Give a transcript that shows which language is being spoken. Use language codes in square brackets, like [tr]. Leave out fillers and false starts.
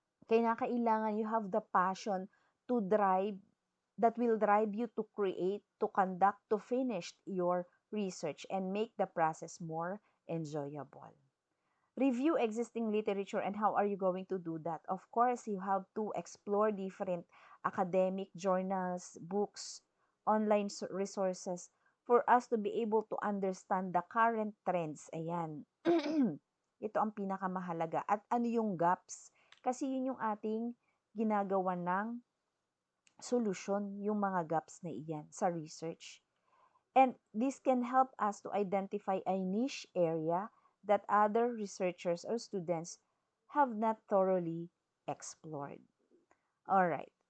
[tl] Kailangan [en] you have the passion to drive that will drive you to create, to conduct, to finish your research and make the process more enjoyable. Review existing literature, and how are you going to do that? Of course, you have to explore different academic journals, books, online resources for us to be able to understand the current trends. [tl] Ayan. Ito ang pinakamahalaga. At ano yung gaps? Kasi yun yung ating ginagawa ng solusyon, yung mga gaps na iyan sa research. [en] And this can help us to identify a niche area that other researchers or students have not thoroughly explored. All right.